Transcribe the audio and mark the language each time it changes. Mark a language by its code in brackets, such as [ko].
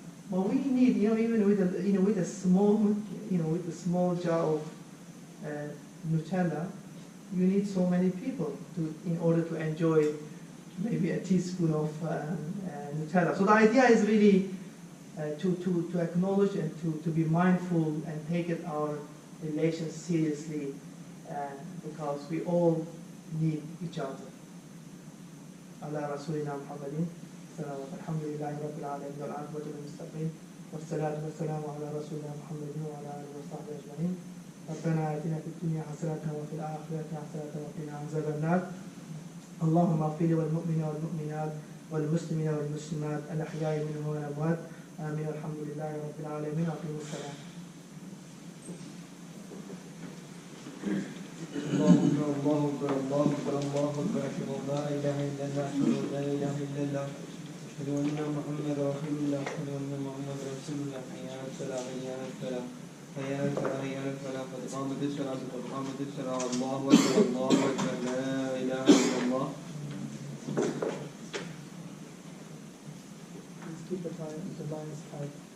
[en] But we need, even with with a small, with a small jar of Nutella, you need so many people in order to enjoy maybe a teaspoon of Nutella. So the idea is really to acknowledge and to be mindful and take our relations seriously, because we all need each other. [ar] على رسولنا محمد الحمد لله رب العالمين والعاقبة للمتقين والصلاة والسلام على رسولنا محمد وعلى آله وصحبه أجمعين. ربنا آتنا في الدنيا حسنة وفي الآخرة حسنة وقنا عذاب النار. اللهم اغفر للمؤمنين والمؤمنات والمسلمين والمسلمات الأحياء منهم والأموات. آمين. الحمد لله رب العالمين. أقيموا السلام. الله أكبر الله أكبر الله أكبر الله أكبر أشهد أن لا إله إلا الله أشهد أن لا إله إلا الله أشهد أن محمدا رسول الله أشهد أن محمدا رسول الله. حي على الصلاة حي على الفلاح حي على الفلاح حي على الفلاح قد قامت الصلاة قد قامت الصلاة. الله أكبر الله أكبر لا إله إلا الله. [en] Let's keep the lines tight.